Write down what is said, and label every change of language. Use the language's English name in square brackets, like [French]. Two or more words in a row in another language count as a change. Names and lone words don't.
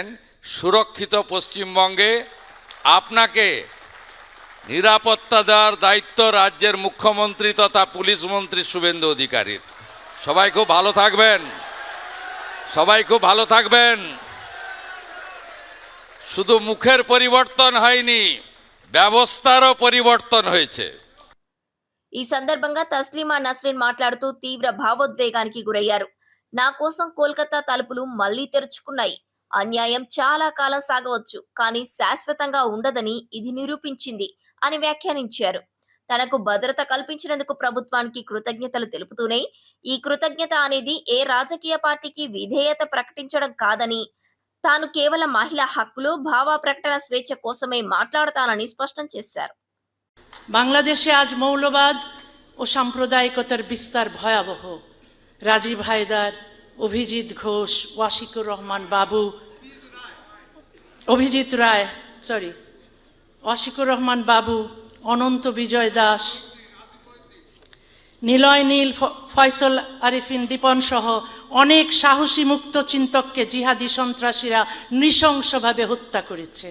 [Bangla] সুরক্ষিত পশ্চিমবঙ্গে আপনাকে নিরাপত্তা দেওয়ার দায়িত্ব রাজ্যের মুখ্যমন্ত্রী তথা পুলিশ মন্ত্রী শুভেন্দু অধিকারীর। সবাই খুব ভালো থাকবেন, সবাই খুব ভালো থাকবেন। শুধু মুখের পরিবর্তন হয়নি, ব্যবস্থারও পরিবর্তন হয়েছে। [Telugu] ఈ సందర్భంగా తస్లీమా నస్రిన్ మాట్లాడుతూ తీవ్ర భావోద్వేగానికి గురయ్యారు. "నా కోసం కోల్కతా తలుపులు మళ్లీ తెరుచుకున్నాయి. అన్యాయం చాలా కాలం సాగవచ్చు, కానీ శాశ్వతంగా ఉండదని ఇది నిరూపించింది అని వ్యాఖ్యానించారు. తనకు భద్రత కల్పించినందుకు ప్రభుత్వానికి కృతజ్ఞతలు తెలుపుతూనే, ఈ కృతజ్ఞత అనేది ఏ రాజకీయ పార్టీకి విధేయత ప్రకటించడం కాదని, తాను కేవలం మహిళా హక్కులు, భావ ప్రకటన స్వేచ్ఛ కోసమే మాట్లాడతానని స్పష్టం చేశారు. [Bangla] বাংলাদেশে আজ মৌলবাদ ও সাম্প্রদায়িকতার বিস্তার ভয়াবহ। রাজীব হায়দার, অভিজিৎ ঘোষ, ওয়াশিকুর রহমান বাবু, ওয়াশিকুর রহমান বাবু, অনন্ত বিজয় দাস, নিলয় নীল, ফয়সল আরিফিন দীপন সহ অনেক সাহসী মুক্ত চিন্তককে জিহাদি সন্ত্রাসীরা নৃশংসভাবে হত্যা করেছে।